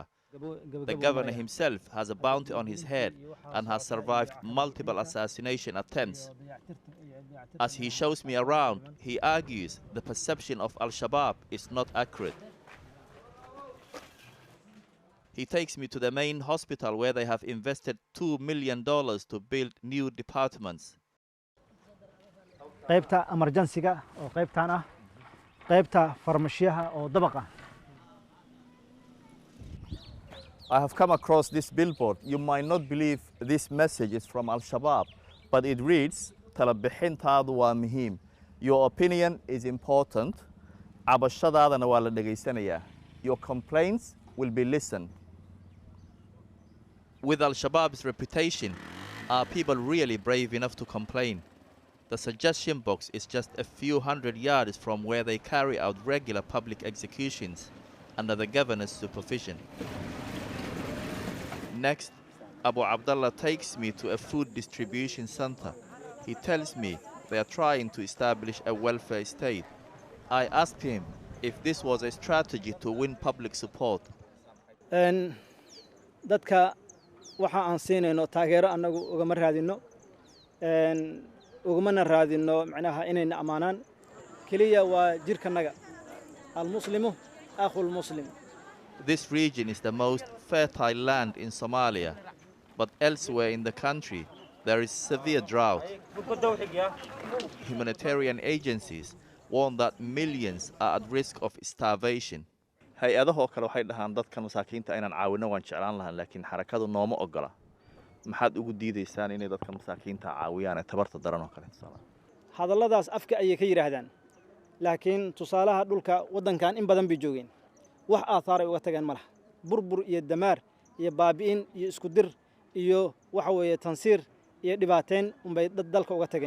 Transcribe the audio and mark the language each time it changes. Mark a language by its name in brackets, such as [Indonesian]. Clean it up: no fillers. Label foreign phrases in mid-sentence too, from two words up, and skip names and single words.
[English] The governor himself has a bounty on his head and has survived multiple assassination attempts. As he shows me around, he argues the perception of al-Shabaab is not accurate. He takes me to the main hospital where they have invested $2 million to build new departments. [Somali] qaybta emergency-ga oo qaybtan ah qaybta farmashiyaha oo dabaqa. [English] I have come across this billboard. You might not believe this message is from al-Shabaab, but it reads, [Somali] talabixintaadu waa muhiim. [English] Your opinion is important. [Somali] Cabashadaadana waa la dhagaysanayaa. [English] Your complaints will be listened. With al-Shabaab's reputation, are people really brave enough to complain? The suggestion box is just a few hundred yards from where they carry out regular public executions under the governor's supervision. Next, Abu Abdullah takes me to a food distribution center. He tells me they are trying to establish a welfare state. I asked him if this was a strategy to win public support. [Somali] dadka waxa aan siinayno taageero anagu ugama raadino ugumana raadino macnaha inayna amaanaan kaliya waa jirkanaga [Arabic] المسلم أخو المسلم. [English] This region is the most fertile land in Somalia, but elsewhere in the country there is severe drought. Humanitarian agencies warn that millions are at risk of starvation. [Somali] hay-adahoo kale waxay dhahaan dadkan masaakiinta inaan caawino waan jeclaan lahaa laakiin xarakadu nooma ogola. maxaad ugu diidaysaan inay dadkan masaakiinta caawiyaan ee tabarta daran oo kale tusaale? hadalladaas afka ayay ka yiraahdaan laakiin tusaalaha dhulka wadankan in badan bay joogeen wax aathar ay uga tageen malaha burbur iyo damaar iyo baabi'in iyo isku dir iyo waxa weeye tansiir iyo dhibaateen unbay dalka uga tageen.